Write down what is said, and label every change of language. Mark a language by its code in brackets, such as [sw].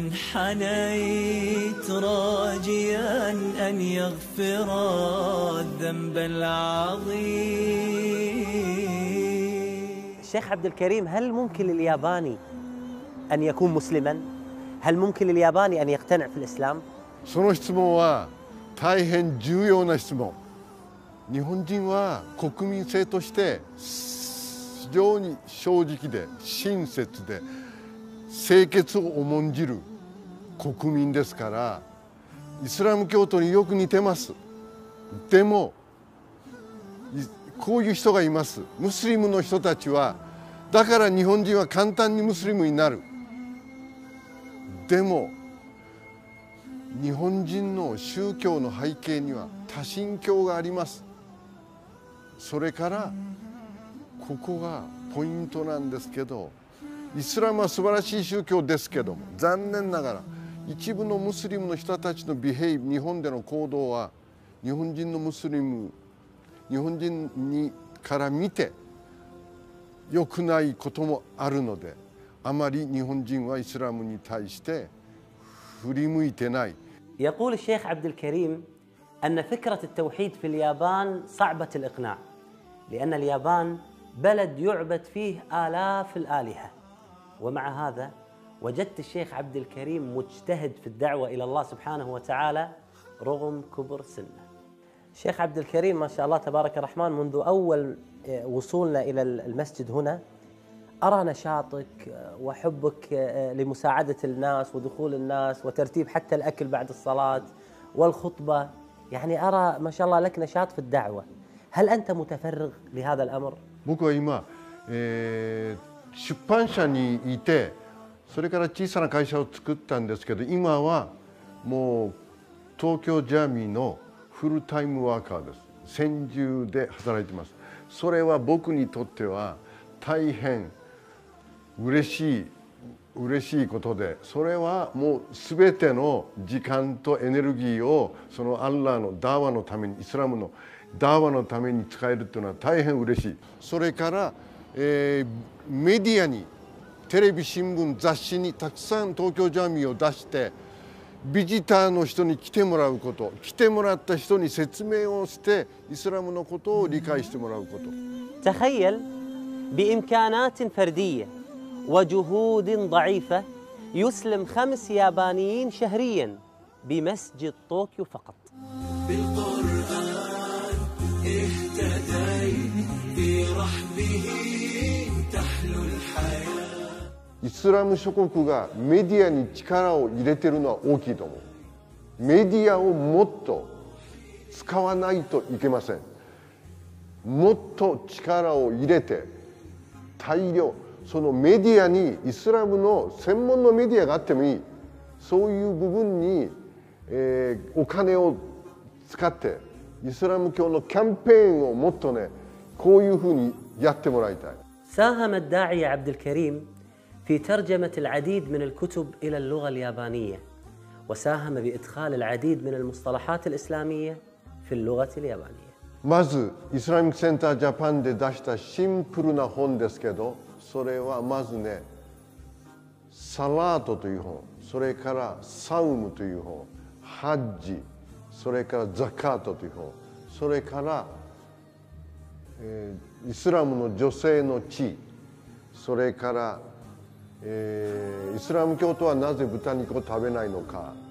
[ar] فانحنيت راجيا أن يغفر الذنب العظيم. الشيخ عبد الكريم، هل ممكن للياباني أن يكون مسلما؟ هل ممكن للياباني أن يقتنع في الإسلام؟ [ja] その質問は大変重要な質問。日本人は国民性として非常に正直で親切で清潔を重んじる国民ですから、イスラム教徒によく似てます。でもこういう人がいます。ムスリムの人たちは、だから日本人は簡単にムスリムになる。でも日本人の宗教の背景には多神教があります。それからここがポイントなんですけど、イスラムは素晴らしい宗教ですけども、残念ながら一部のムスリムの人たちの日本での行動は日本人のムスリム、日本人にから見て良くないこともあるので、あまり日本人はイスラムに対して振り向いてない。 [ar] يقول الشيخ عبد الكريم أن فكرة التوحيد في اليابان صعبة الإقناع، لأن اليابان بلد يعبد فيه آلاف الآلهة، ومع هذا وجدت الشيخ عبد الكريم مجتهد في الدعوة إلى الله سبحانه وتعالى رغم كبر سنه. الشيخ عبد الكريم ما شاء الله تبارك الرحمن، منذ أول وصولنا إلى المسجد هنا أرى نشاطك وحبك لمساعدة الناس ودخول الناس وترتيب حتى الأكل بعد الصلاة والخطبة، يعني أرى ما شاء الله لك نشاط في الدعوة. هل أنت متفرغ لهذا الأمر؟ [ja] 僕は今、出版社にいて、それから小さな会社を作ったんですけど、今はもう東京ジャーミーのフルタイムワーカーです。専従で働いています。それは僕にとっては大変嬉しいことで、それはもう全ての時間とエネルギーをそのアッラーのダーワのために、イスラムのダーワのために使えるというのは大変嬉しい。それから、メディアに、テレビ、新聞、雑誌にたくさん東京ジャーミーを出して、ビジターの人に来てもらうこと、来てもらった人に説明をしてイスラムのことを理解してもらうこと。 [ar] تخيل بإمكانات فردية وجهود ضعيفة يسلم 5 يابانيين شهريا بمسجد طوكيو فقط. بالقرآن اهتديت برحمه تحلو الحياة. [ja] イスラム諸国がメディアに力を入れてるのは大きいと思う。メディアをもっと使わないといけません。もっと力を入れて大量、そのメディアにイスラムの専門のメディアがあってもいい。そういう部分に、お金を使ってイスラム教のキャンペーンをもっとね、こういうふうにやってもらいたい。 [ar] ساهم الداعية عبد الكريم في ترجمة العديد من الكتب إلى اللغة اليابانية، وساهم بإدخال العديد من المصطلحات الإسلامية في اللغة اليابانية. [ja] まずイスラミックセンタージャパンで出したシンプルな本ですけど、それはまずね、サラートという本、それからサウムという本、ハッジ、それからザカートという本、それから、イスラムの女性の地位、それから、イスラム教徒はなぜ豚肉を食べないのか。